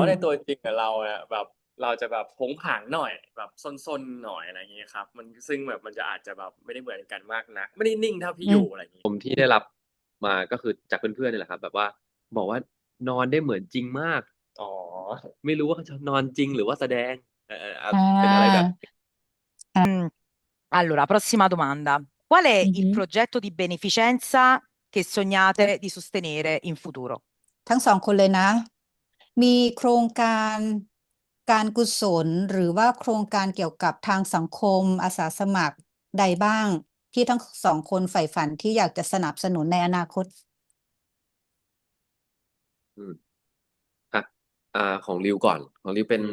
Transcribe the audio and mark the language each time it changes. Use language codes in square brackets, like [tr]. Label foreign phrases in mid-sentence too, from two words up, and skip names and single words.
[th] ว่าในตัวจริงกับเราเนี่ยแบบเราจะแบบผงผางหน่อยแบบซนๆหน่อยอะไรอย่างนี้ครับมันซึ่งแบบมันจะอาจจะแบบไม่ได้เหมือนกันมากนักไม่ได้นิ่งเท่าพี่ อืม ยูอะไรอย่างนี้ ผมที่ได้รับมาก็คือจากเพื่อนๆนี่แหละครับแบบว่าบอกว่านอนได้เหมือนจริงมาก อ๋อ ไม่รู้ว่าเขาจะนอนจริงหรือว่าแสดง อ่ เป็นอะไรแบบ า [it] Allora, prossima domanda. Qual [th] อื [it] è [th] อ [it] il [th] ฮึ [it] progetto di beneficenza che sognate di sostenere in futuro? [th] ทั้งสองคนเลยนะ มีโครงการการกุศลหรือว่าโครงการเกี่ยวกับทางสังคมอาสาสมัครใดบ้างที่ทั้งสองคนใฝ่ฝันที่อยากจะสนับสนุนในอนาคต อืมอ่ะของริวก่อนของริวเป็น